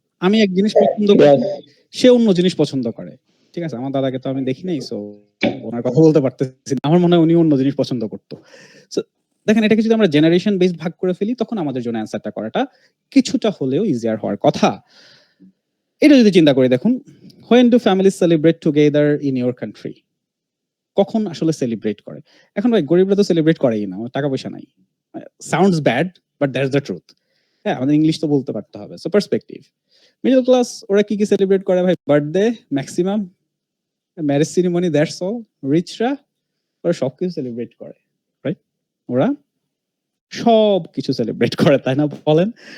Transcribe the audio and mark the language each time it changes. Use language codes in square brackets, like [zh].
[bn] আমি এক জিনিস পছন্দ করি, সে অন্য জিনিস পছন্দ করে। ঠিক আছে? আমার দাদাকে তো আমি দেখি নাই, সো ওনার কথা বলতে পারতেছি না। আমার মনে হয় উনি অন্য জিনিস পছন্দ করতো। সো দেখেন, এটাকে যদি আমরা জেনারেশন বেসড ভাগ করে ফেলি, তখন আমাদের জন্য অ্যান্সারটা করাটা কিছুটা হলেও ইজিয়ার হওয়ার কথা। এটা যদি চিন্তা করে দেখুন, [en] when do families celebrate together in your country? [bn] কখন আসলে সেলিব্রেট করে? এখন ভাই গরিবরা তো সেলিব্রেট করেই না, ওর টাকা পয়সা নাই। [en] Sounds bad, but that's the truth. [bn] হ্যাঁ, আমাদের ইংলিশ তো বলতে পারতে হবে। [en] So perspective. [bn] মিডল ক্লাস ওরা কি সেলিব্রেট করে ভাই? [en] Birthday maximum, marriage ceremony, that's all. [bn] রিচরা ওরা সবকিছু সেলিব্রেট করে, রাইট? ওরা সবকিছু সেলিব্রেট করে, তাই না বলেন?